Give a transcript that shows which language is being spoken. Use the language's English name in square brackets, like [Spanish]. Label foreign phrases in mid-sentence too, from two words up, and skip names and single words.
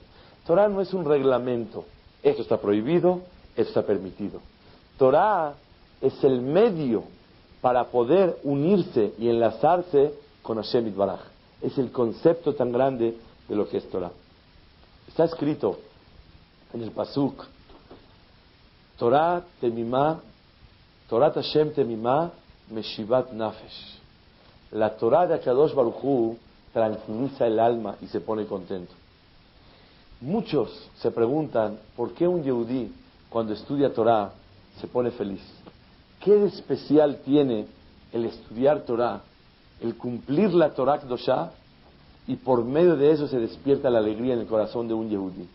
[Spanish] Torah no es un reglamento. Esto está prohibido, esto está permitido. Torah es el medio para poder unirse y enlazarse con [Hebrew] השם יתברך. [Spanish] Es el concepto tan grande de lo que es Torah. Está escrito en el Pasuk: [Hebrew] תורה תמימה, תורת השם תמימה, משיבת נפש. [Spanish] La Torah de [Hebrew] הקדוש ברוך הוא [Spanish] tranquiliza el alma y se pone contento. Muchos se preguntan por qué un yehudí cuando estudia Torah se pone feliz. ¿Qué de especial tiene el estudiar Torah, el cumplir la [Hebrew] תורה קדושה, [Spanish] y por medio de eso se despierta la alegría en el corazón de un yehudí?